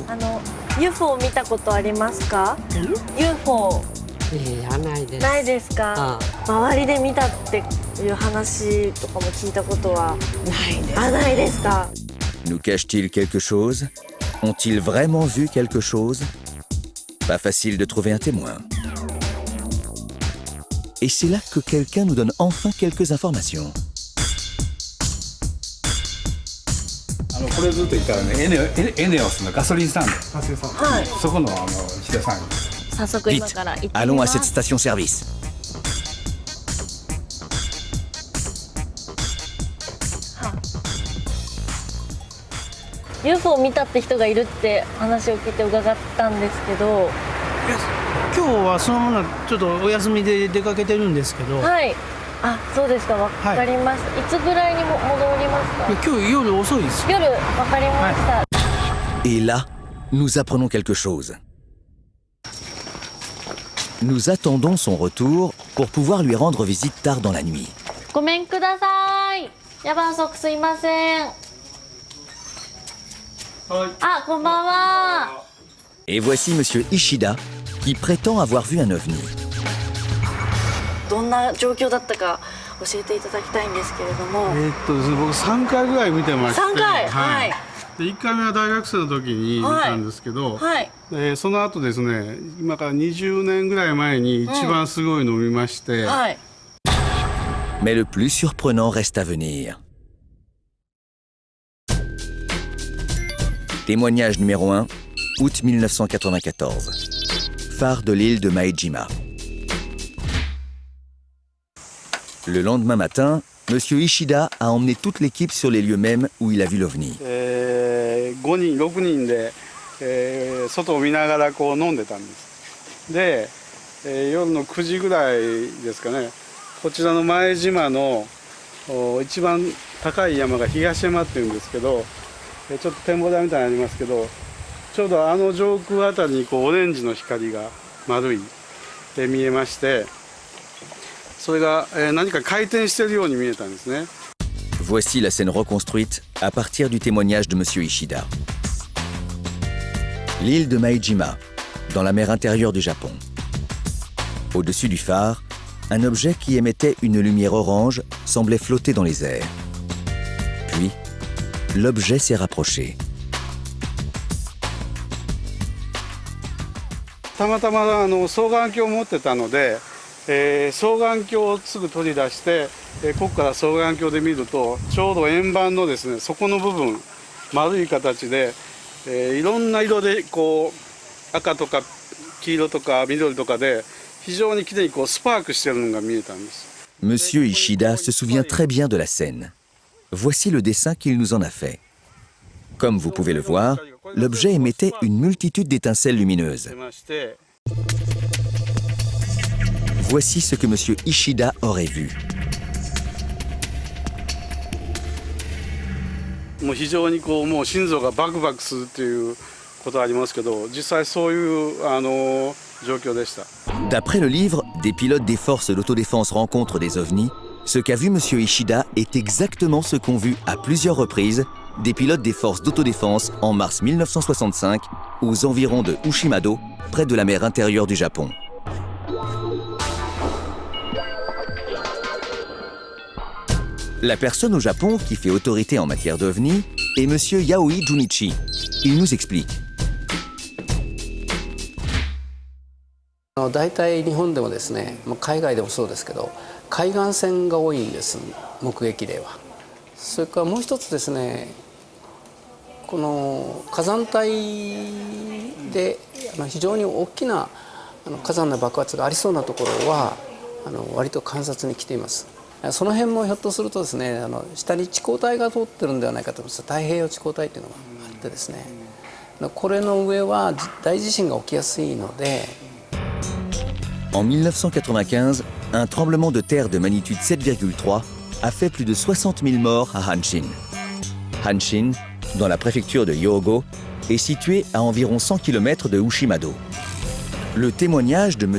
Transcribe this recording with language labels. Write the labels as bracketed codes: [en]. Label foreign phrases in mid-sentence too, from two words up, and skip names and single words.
[ja] UFO 見たことありますか？UFO ないです。ないですか？周りで見たっていう話とかも聞いたことはないです。ないですか？ [fr] Nous cache-t-il quelque chose? Ont-ils vraiment vu quelque chose? Pas facile de trouver un témoin. Et c'est là que quelqu'un nous donne enfin quelques informations. [ja] これずっと言ったらね、エネオスのガソリンスタンド、はい。そこの石田さん。早速今 [fr] Vite, [ja] から行ってみ [fr] allons [ja] ま [fr] à [ja] す。 [fr] cette station-service. [ja] UFO 見たって人がいるって話を聞いて伺ったんですけど、今日はそのままちょっとお休みで出かけてるんですけど、はい。あ、そうですか。わかりました。いつぐらいにも戻りますか？今日夜遅いです。夜わかりました。 [fr] Et là, nous apprenons quelque chose. Nous attendons son retour pour pouvoir lui rendre visite tard dans la nuit. [ja] ごめんください。夜分遅くすいません。あ、こんばんは。 [fr] Et voici Monsieur Ishida, qui prétend avoir vu un ovni. [ja] どんな状況だったか教えていただきたいんですけれども。僕3回ぐらい見てまして、 3回、はい。で1回目は大学生の時に見たんですけど、はい。その後ですね、今から20年ぐらい前に一番すごいのを見まして、はい。 [fr] Mais le plus surprenant reste à venir. Témoignage numéro 1, août 1994. Phare de l'île de Maejima. Le lendemain matin, Monsieur Ishida a emmené toute l'équipe sur les lieux mêmes où il a vu l'OVNI. [ja] 5 人6人で、外を見ながらこう飲んでたんです。で、夜の9時ぐらいですかね、こちらの前島の一番高い山が東山っていうんですけど、ちょっと展望台みたいなのありますけど、ちょうどあの上空あたりにこうオレンジの光が丸い、見えまして、それが、何か回転しているように見えたんですね。 [fr] Voici la scène reconstruite à partir du témoignage de Monsieur Ishida. L'île de Maejima, dans la mer intérieure du Japon. Au-dessus du phare, un objet qui émettait une lumière orange semblait flotter dans les airs. Puis, l'objet s'est rapproché. [ja] たまたま双眼鏡を持ってたので、双眼鏡をすぐ取り出して、ここから双眼鏡で見るとちょうど円盤のですね、底の部分丸い形で、いろんな色でこう赤とか黄色とか緑とかで非常にきれいにこうスパークしてるのが見えたんです。 [fr] Monsieur Ishida se souvient très bien de la scène. Voici le dessin qu'il nous en a fait. Comme vous pouvez le voir, l'objet émettait une multitude d'étincelles lumineuses. Voici ce que Monsieur Ishida aurait vu. [ja] もう非常にこうもう心臓がバクバクするっていうことありますけど、実際そういう状況でした。 [fr] D'après le livre, des pilotes des forces d'autodéfense rencontrent des ovnis. Ce qu'a vu M. Ishida est exactement ce qu'ont vu à plusieurs reprises des pilotes des forces d'autodéfense en mars 1965 aux environs de Ushimado, près de la mer intérieure du Japon. La personne au Japon qui fait autorité en matière d'ovnis est M. Yaoi Junichi. Il nous explique. [ja] 大体日本でもですね、海外でもそうですけど、海岸線が多いんです、目撃例は。それからもう一つですね、この火山帯で非常に大きな火山の爆発がありそうなところは割と観察に来ています。その辺もひょっとするとですね、下に地高帯が通ってるんではないかと思います。太平洋地高帯っていうのがあってですね、これの上は大地震が起きやすいので。 [fr] En 1995, un tremblement de terre de magnitude 7,3 a fait plus de 60 000 morts à Hanshin. Hanshin, dans la préfecture de Hyogo, est situé à environ 100 km de Ushimado. Le témoignage de M.